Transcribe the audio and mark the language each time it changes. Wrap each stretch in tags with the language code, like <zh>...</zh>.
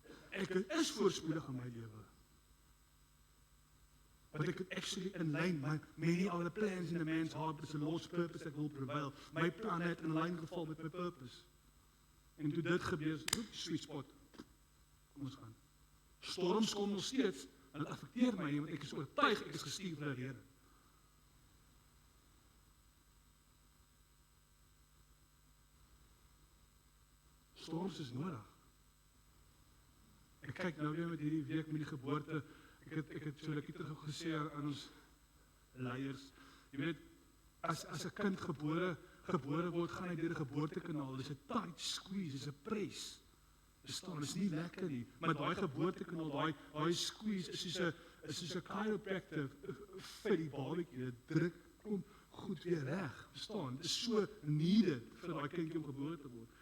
<af>Ek is voorspoedig in my lewe.</af> <en>but I could actually align many other plans in a man's heart, but it's the Lord's purpose that will prevail.</en> <af>My plan het in lyn geval met my purpose. En toe dit gebeur, sweet spot. Kom ons gaan. Storms kom nog steeds, hulle affekteer my nie, want ek is oortuig, ek is gestuur vir die Here. Storms is nodig. Ek kyk nou weer met hierdie week met die geboorte, ek het so lekker terug gesê aan ons leiers, jy weet, as 'n kind gebore word, gaan hy deur die geboortekanaal, dis 'n tight squeeze, dis 'n press, verstaan, is nie lekker nie, maar daai geboortekanaal, daai squeeze is soos 'n chiropractor vir die babatjie, dit druk kom goed weer reg, verstaan, dit is so needed vir daai kindjie om gebore te word.</af>